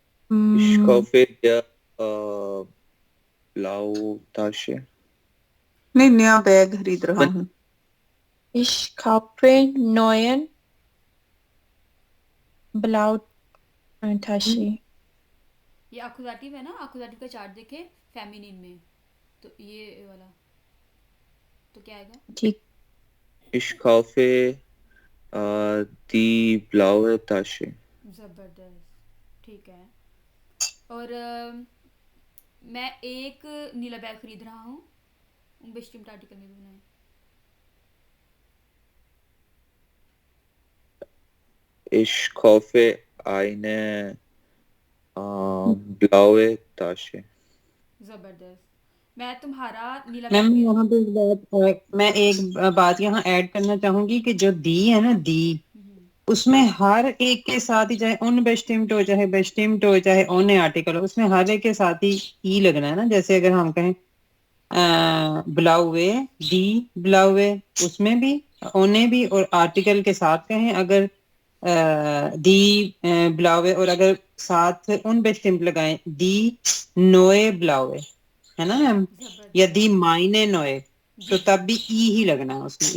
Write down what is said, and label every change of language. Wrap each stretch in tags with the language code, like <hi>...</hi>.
<de>Ich kaufe der Blautasche.</de> <hi>नहीं नया bag खरीद रहा हूँ.</hi> <de>Ich kaufe neuen Blautasche.</de> <hi>ये आकुजाटिव है ना. आकुजाटिव का चार्ट देखे फेमिनिन में. तो ये वाला तो क्या आएगा? ठीक.</hi> <de>Ich kaufe die blaue Tasche.</de> <hi>जबरदस्त. ठीक है. और मैं एक नीला बैग खरीद रहा हूँ. बेस्टिम्ड आर्टिकल में भी बनाए.</hi> <de>Ich kaufe eine blaue Tasche.</de> <hi>जबरदस्त. मैं तुम्हारा नीला मैम बैग. यहाँ पे मैं एक बात यहाँ ऐड करना चाहूंगी कि जो दी है ना, दी उसमें हर एक के साथ ही, चाहे उन बेस्टिम्ड हो, चाहे बेस्टिम्ड हो, चाहे ओन आर्टिकल हो, उसमें हर एक के साथ ही ई लगना है ना. जैसे अगर हम कहें ब्लाउए, दी ब्लाउए, उसमें भी ओने भी, और आर्टिकल के साथ कहें अगर दी ब्लाउए, और अगर साथ उन बेस्टिम्ड लगाएं दी नोए ब्लाउए, है ना मैम, या दी मायने नोए, तो तब भी ई ही लगना है उसमें.</hi>